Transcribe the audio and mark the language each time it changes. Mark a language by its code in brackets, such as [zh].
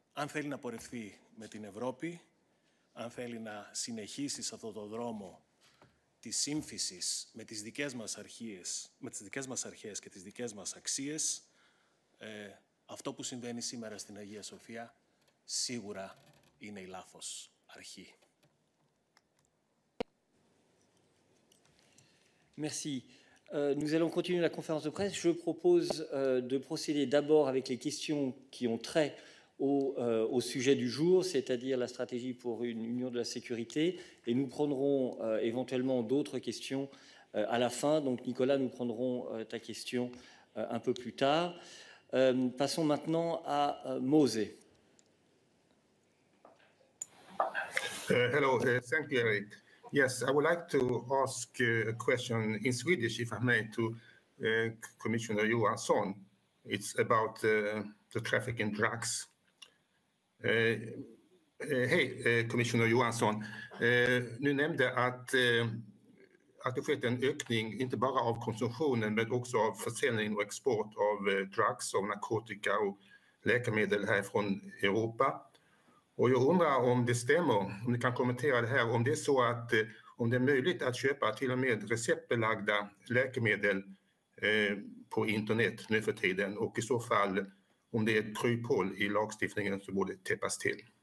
[el] Αν θέλει να πορευθεί με την Ευρώπη, αν θέλει να συνεχίσει σε αυτό το δρόμο της σύμφυσης με τις δικές μας αρχές και τις δικές μας αξίες, αυτό που συμβαίνει σήμερα στην Αγία Σοφία σίγουρα είναι η λάθος αρχή. [fr] Merci. Nous allons continuer la conférence de presse. Je propose de procéder d'abord avec les questions qui ont trait au sujet du jour, c'est-à-dire la stratégie pour une union de la sécurité. Et nous prendrons éventuellement d'autres questions à la fin. Donc Nicolas, nous prendrons ta question un peu plus tard. Passons maintenant à Mose. [en] Hello, thank you, Eric. Yes, I would like to ask a question in Swedish, if I may, to Commissioner Johansson. It's about the trafficking drugs. [sv] Hej, Commissioner Johansson. Nu nämnde att det skett en ökning, inte bara av konsumtionen, men också av försäljning och export av drugs, av narkotika och läkemedel här från Europa. Och jag undrar om det stämmer, om ni kan kommentera det här, om det är så att om det är möjligt att köpa till och med receptbelagda läkemedel på internet nu för tiden, och i så fall om det är ett kryphål i lagstiftningen som borde täppas till.